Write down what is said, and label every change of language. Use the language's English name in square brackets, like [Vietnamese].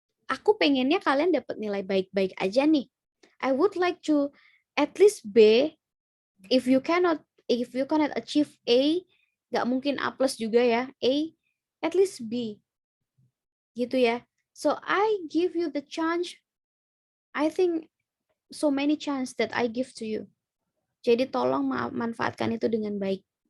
[Indonesian] Aku pengennya kalian dapat nilai baik-baik aja nih. [English] I would like to at least B. If you cannot achieve A, [Indonesian] nggak mungkin A+ juga ya. [English] A, at least B. [Indonesian] Gitu ya. [English] So I give you the chance. I think so many chance that I give to you. [Indonesian] Jadi tolong manfaatkan itu dengan baik.